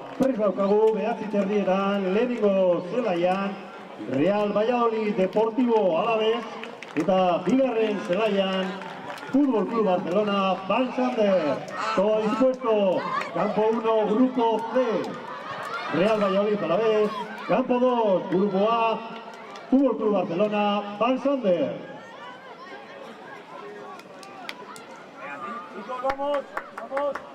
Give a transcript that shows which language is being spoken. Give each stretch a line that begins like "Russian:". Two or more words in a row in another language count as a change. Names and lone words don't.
Basque: berriz daukagu, 9:30 lehenengo zelaian, Real Valladolid Deportivo Alavés, eta bigarren zelaian, Fútbol Club Barcelona, Van Sander.
Spanish: Todo dispuesto, campo 1, grupo C, Real Valladolid Alavés, campo 2, grupo A, Fútbol Club Barcelona, Van Sander. Chicos, vamos, vamos.